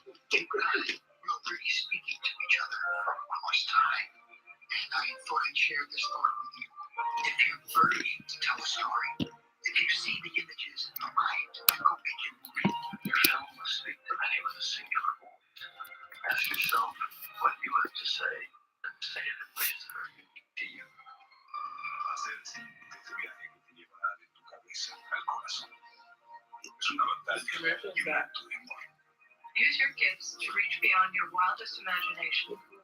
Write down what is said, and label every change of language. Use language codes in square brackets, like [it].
[en] We're already speaking to each other for across time, and I thought I'd share this thought with you. If you're burning to tell a story, if you see the images in your mind, then go make it real. Your film must speak to many with a singular voice. Ask yourself what you have to say, and say it in ways that are unique to you. [es] Hacer este viaje que te llevará de tu cabeza al corazón. Es una batalla y un acto de amor. [en] Use your gifts to reach beyond your wildest imagination.